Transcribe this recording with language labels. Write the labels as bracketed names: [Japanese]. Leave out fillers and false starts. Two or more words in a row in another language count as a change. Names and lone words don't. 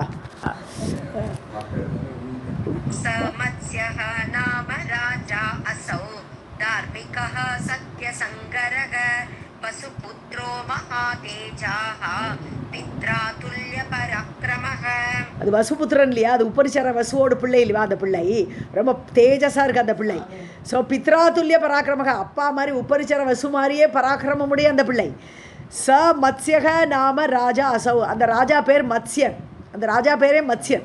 [Sanskrit] स मत्स्यः नाम राजा असौ धार्मिकः सत्यसङ्गरः वसुपुत्रो महातेजाः पित्रातुल्यपराक्रमः. [Tamil] அது வசுபுத்திரன் இல்லையா, அது உபரிச்சர வசுவோட பிள்ளை இல்லையா, அந்த பிள்ளை ரொம்ப தேஜஸாக இருக்குது அந்த பிள்ளை. ஸோ [Sanskrit] पित्रातुल्य पराक्रमः, [Tamil] அப்பா மாதிரி உபரிச்சர வசு மாதிரியே பராக்கிரமமுடைய அந்த பிள்ளை. [Sanskrit] स मत्स्यः नाम राजा असौ, [Tamil] அந்த ராஜா பேர் மத்ஸ்யன், அந்த ராஜா பேரே மத்ஸ்யன்.